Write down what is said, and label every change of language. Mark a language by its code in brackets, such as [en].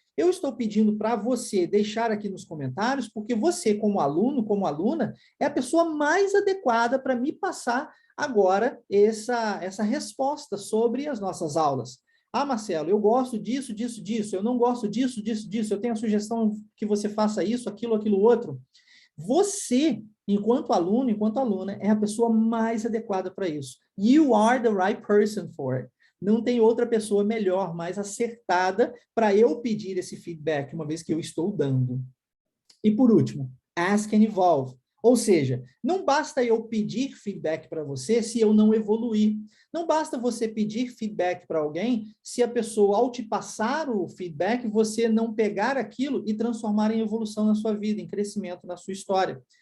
[pt] Eu estou pedindo para você deixar aqui nos comentários, porque você, como aluno, como aluna, é a pessoa mais adequada para me passar agora essa resposta sobre as nossas aulas. Ah, Marcelo, eu gosto disso, disso, disso, eu não gosto disso, disso, disso, eu tenho a sugestão que você faça isso, aquilo outro. Você, enquanto aluno, enquanto aluna, é a pessoa mais adequada para isso. [en] You are the right person for it. [pt] Não tem outra pessoa melhor, mais acertada para eu pedir esse feedback, uma vez que eu estou dando. E por último, [en] ask and evolve. [pt] Ou seja, não basta eu pedir feedback para você se eu não evoluir. Não basta você pedir feedback para alguém se a pessoa, ao te passar o feedback, você não pegar aquilo e transformar em evolução na sua vida, em crescimento na sua história.